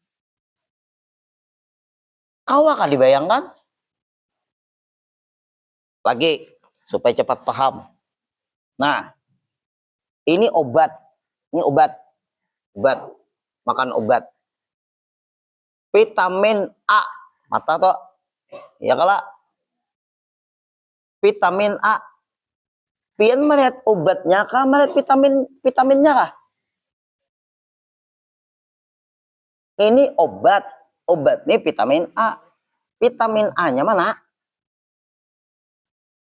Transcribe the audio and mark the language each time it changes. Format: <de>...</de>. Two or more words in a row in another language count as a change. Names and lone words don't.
<bjn>Kau akan dibayangkan? Lagi, supaya cepat paham. Nah, ini obat. Ini obat. Makan obat. Vitamin A. Mata toh. Ya kala. Vitamin A. Pian melihat obatnya kah? Melihat vitaminnya kah? Ini obat. Obat ini vitamin A. Vitamin A-nya mana?</bjn>